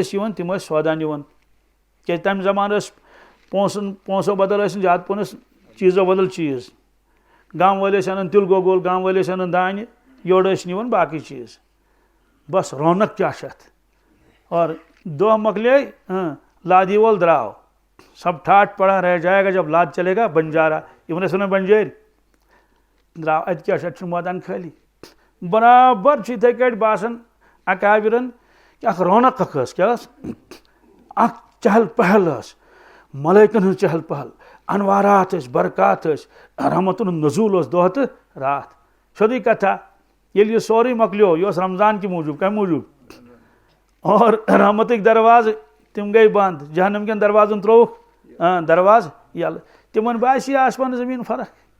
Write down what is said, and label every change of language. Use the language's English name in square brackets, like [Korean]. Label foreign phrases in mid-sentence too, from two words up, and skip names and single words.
[Kashmiri] ٲسۍ یِوان تِم ٲسۍ سودا نِوان کیازِ تمہِ زمانہٕ ٲسۍ پونٛسو بدل ٲسۍ نہٕ زیادٕ پہن ٲسۍ چیٖزو بدل چیٖز گام وٲلۍ ٲسۍ انان تِلہٕ گۄگُل گام وٲلۍ ٲسۍ انان دانہِ یورٕ ٲسۍ نِوان باقٕے چیٖز بس رونق کیا چھِ اتھ اور دۄہ مۄکلے لادی وول درٛاو [Urdu] سب ٹھاٹھ پڑا رہ جائے گا جب لاد چلے گا بنجارا [Kashmiri] یِمن ٲسۍ ونان بنجٲرۍ درٛاو اتہِ کیاہ چھُ اتہِ چھُ مٲدان خٲلی برابر چھُ یِتھے کٲٹھۍ باسان اکابرن اکھ رونق اکھ ٲس کیاہ ٲس اکھ چہل پہل ٲس ملٲیکن ہٕنٛز چہل پہل انوارات ٲسۍ برکات ٲسۍ رحمتن ہُنٛد نزوٗل اوس دۄہ تہٕ راتھ سیودٕے کتھا ییٚلہِ یہِ سورُے مۄکلیو یہِ اوس رمضان کہِ موٗجوٗب کمہِ موٗجوٗب اور رحمتٕکۍ دروازٕ تِم گٔے بنٛد جہنم کٮ۪ن دروازن ترٛووُکھ دروازٕ یلہٕ تِمن باسے آسمان زمیٖن فرق